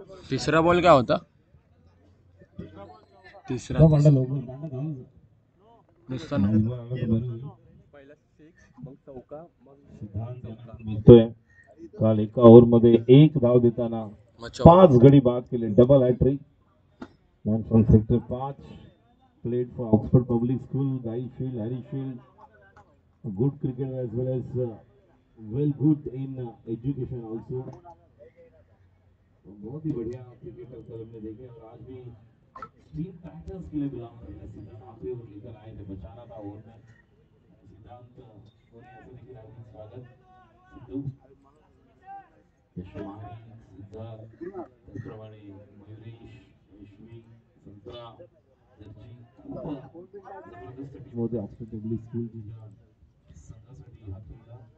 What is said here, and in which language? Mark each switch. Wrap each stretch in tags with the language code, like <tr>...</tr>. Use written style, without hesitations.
<mr>तिसरा बॉल काय होता? तिसरा भांडा लवकर भांडा घालून जा. नुसता नाही, बरं आलं तर बरं होईल. पहिला 6 मग चौका मग सिद्धांत दिसतोय. काल एका ओव्हर मध्ये 1 धाव देताना मग 5 गडी बाद केले. Double hat trick.</mr> <en>Man from sector 5 played for Oxford Public School, Guy Field, Harry Field. A good cricketer as well as well good in education also.</en> <hi>बहुत ही बढ़िया क्रिकेटर कल हमने देखे और आज भी तीन टाइटल्स के लिए बिलोंग कर रहे हैं. सिद्धांत आखिरी ओवर लेकर आए थे, बचाना था ओवर में. सिद्धांत कोहली ऐसे देखिए हार्दिक स्वागत.</hi> <mr>सिद्धू यशमानी सिद्धार्थ त्याचप्रमाणे मयुरेश यशवी संतरा जर्जी खूप जबरदस्त टीम होते ऑक्सफर्ड पब्लिक स्कूल जिल्हा संघासाठी हा खेळला.</mr>